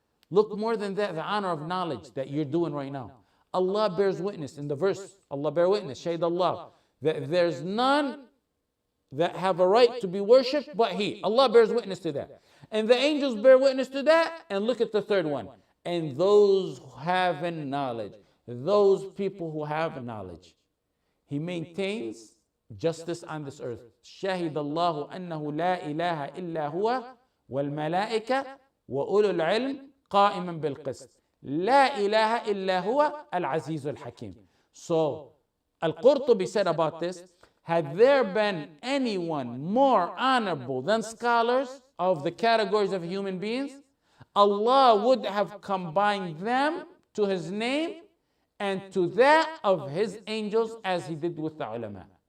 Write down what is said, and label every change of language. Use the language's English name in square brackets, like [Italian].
[English] Look, more than that, the honor of knowledge that you're doing right now. Allah bears witness in the verse, Allah bear witness, Shaykh Allah, that there's none that have a right to be worshipped but He. Allah bears witness to that. And the angels bear witness to that. And look at the third one. And those who have knowledge, those people who have knowledge. He maintains justice on this earth. [Arabic] شهد الله أنه لا إله إلا هو والملائكة وأولو العلم قائما بالقسط. لا إله إلا هو العزيز الحكيم. [English] So Al-Qurtubi said about this, had there been anyone more honorable than scholars of the categories of human beings, Allah would have combined them to His name and to that of His angels as He did with the ulama.